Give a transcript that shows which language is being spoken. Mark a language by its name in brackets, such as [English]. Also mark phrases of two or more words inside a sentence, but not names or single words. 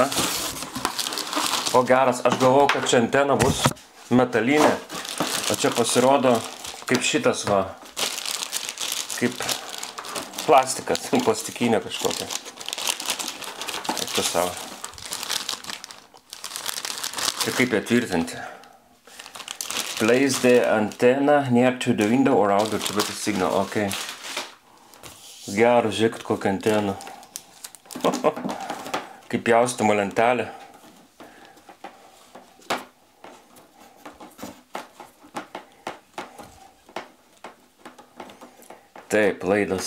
[Lithuanian] O geras, aš galvau, kad čia antena bus metalinė. O čia pasirodo kaip šitas va. Kaip plastikas, plastikinė kažkokia. Eik tu savo. Čia kaip ją tvirtinti. [English] Place the antenna near to the window or audio to get a signal. [Lithuanian] Ok. Geras, žiūrėkit kokią anteną. Kaip pjaustoma lentelė. Taip, laidas.